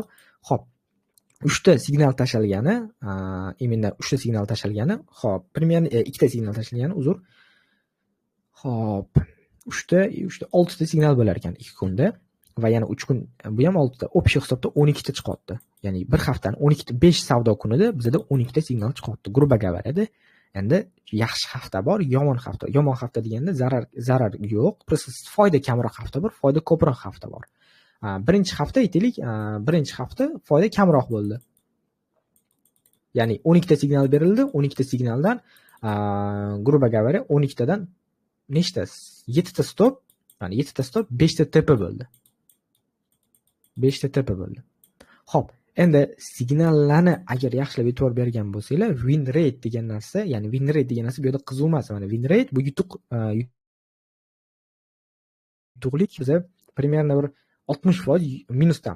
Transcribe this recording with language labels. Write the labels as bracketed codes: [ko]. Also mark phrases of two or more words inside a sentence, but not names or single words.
[uz] Xo'p, 3 ta signal tashalgani, именно 3 ta signal tashalgani, xo'p, примерно 2 ta signal tashalgani, uzr. Xo'p, 3 ta 6 ta signal bo'lar ekan 2 kunda va yana 3 kun, bu ham 6 ta. Общий hisobda 12 ta chiqyapti. Ya'ni bir haftani 12 ta, 5 savdo kunida bizda 12 ta signal chiqyapti. [ru] Грубо говоря, [uz] endi yaxshi hafta bor, yomon hafta. Yomon hafta deganda zarar yo'q, просто foyda kamroq hafta bor, foyda ko'proq hafta bor. Birinchi hafta aytaylik, birinchi hafta foyda kamroq bo'ldi. Ya'ni 12 ta signal berildi, 12 ta signaldan [ru] грубо говоря [uz] 12 tadan nechta? 7 ta stop, ya'ni 7 ta stop, 5 ta tepa bo'ldi. 5 ta tepa bo'ldi. Xo'p, endi signallarni agar yaxshilab e'tibor bergan bo'lsanglar, [en] win rate [uz] degan narsa, ya'ni [en] win rate [uz] degan narsa bu yerda qiziq emas. Mana [en] win rate [uz] bu yutuqlik biza примерно bir 60% minusdamiz.